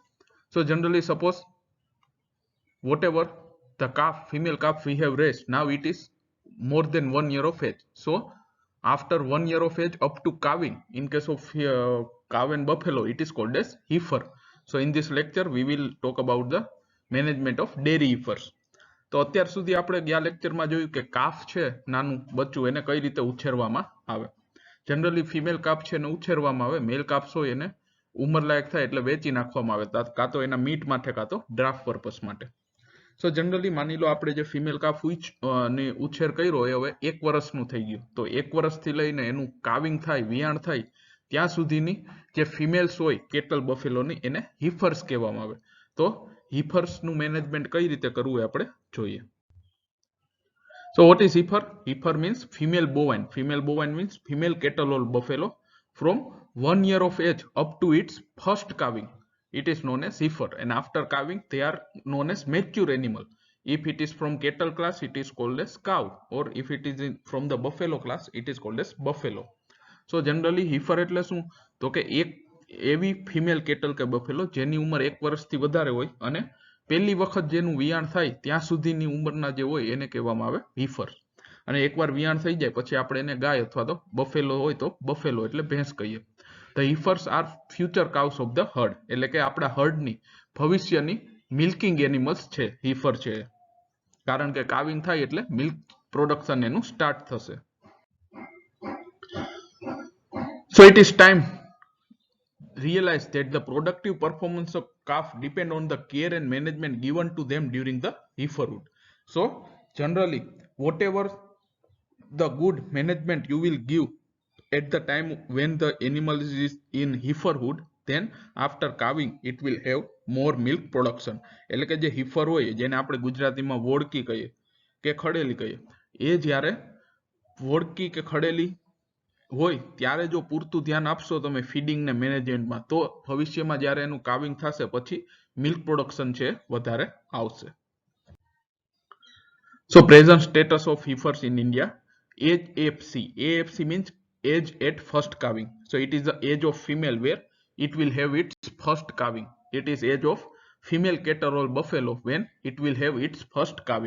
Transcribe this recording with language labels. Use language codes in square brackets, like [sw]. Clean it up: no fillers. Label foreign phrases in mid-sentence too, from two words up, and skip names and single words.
[en] So generally, suppose whatever the calf, female calf we have raised, now it is more than 1 year of age. So after 1 year of age up to calving, in case of cow and buffalo, it is called as heifer. So in this lecture, we will talk about the management of dairy heifers. [gu] તો અત્યાર સુધી આપણે ગયા લેક્ચરમાં જોયું કે કાફ છે નાનું બચ્ચું એને કઈ રીતે ઉછેરવામાં આવે. જનરલી ફિમેલ કાફ છે એને ઉછેરવામાં આવે, મેલ કાપ્સ હોય એને ઉંમર લાયક થાય એટલે વેચી નાખવામાં આવે, કાં તો એના મીટ માટે કાં તો [en] draft purpose [gu] માટે. [en] so generally [gu] માની લો આપણે જે ફિમેલ કાફ ને ઉછેર કર્યો એ હવે 1 વર્ષનું થઈ ગયું, તો 1 વર્ષથી લઈને એનું કાવિંગ થાય, વિયાણ થાય ત્યાં સુધીની જે ફિમેલ્સ હોય કેટલ બફેલોની એને હીફર્સ કહેવામાં આવે. તો હીફર્સનું મેનેજમેન્ટ કઈ રીતે કરવું એ આપણે જોઈએ. [en] So what is heifer? Heifer means female bovine. Female bovine means female cattle or buffalo from 1 year of age up to its first calving. It is known as heifer, and after calving they are known as mature animal. If it is from cattle class, it is called as cow, or if it is from the buffalo class, it is called as buffalo. So generally heifer [gu] એટલે શું? તો કે એક એવી ફિમેલ કેટલ કે બફેલો જેની ઉંમર 1 વર્ષથી વધારે હોય અને પહેલી વખત જેનું વિયાણ થાય ત્યાં સુધીની ઉંમરના જે હોય એને કહેવામાં આવે heifer. અને એકવાર વિયાણ થઈ જાય પછી આપણે એને ગાય અથવા તો બફેલો હોય તો બફેલો એટલે ભેંસ કહીએ. [en] The heifers are future cows of the herd, [gu] એટલે કે આપણા હર્ડની ભવિષ્યની [en] milking animals [gu] છે heifer છે, કારણ કે કાવિંગ થાય એટલે [en] milk production [gu] એનું સ્ટાર્ટ થશે. [en] So it is time realize that the productive performance of calf depend on the care and management given to them during the heiferhood. So generally whatever the good management you will give at the time when the animal is in heiferhood, then after calving it will have more milk production. [gu] એટલે કે જે heifer હોય જેને આપણે ગુજરાતીમાં વોડકી કહીએ કે ખડેલી કહીએ, એ જ્યારે વોડકી કે ખડેલી હોય ત્યારે જો પૂરતું ધ્યાન આપશો તમે ફીડિંગ ને મેનેજમેન્ટમાં, તો ભવિષ્યમાં જ્યારે એનું કાવિંગ થશે પછી [en] milk production [gu] છે વધારે આવશે. [en] So present status of heifers in India, age AFC. AFC means age at first calving. So it is the age of female where it will have its first calving. It is age of female cattle or buffalo when it will have its first calving.